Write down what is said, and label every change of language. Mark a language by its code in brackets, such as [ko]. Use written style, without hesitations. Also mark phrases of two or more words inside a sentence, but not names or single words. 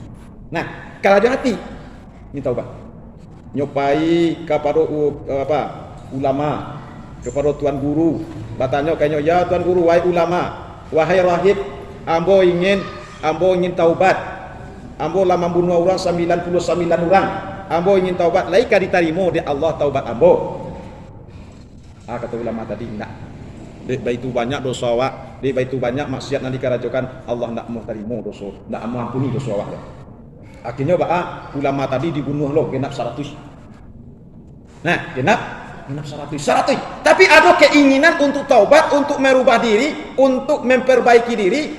[min] Nah, karajo hati ingin taubat. Nyopai kepada ulama, kepada tuan guru. Batanya kayaknya, ya tuan guru, wahai ulama, wahai rahib, ambo ingin taubat. Ambo lama bunuh orang 99 orang. Ambo ingin taubat, laika diterima di Allah taubat ambo. [id] Kata ulama tadi, enggak. [min] Dek baitu banyak dosa awak, dek baitu banyak maksiat nanti karajokan, Allah [id] enggak mau terima dosa, enggak mau ampuni dosa [min] awak. [id] Akhirnya ulama tadi dibunuh loh, genap 100. Nah, genap 100. Tapi ada keinginan untuk taubat, untuk merubah diri, untuk memperbaiki diri.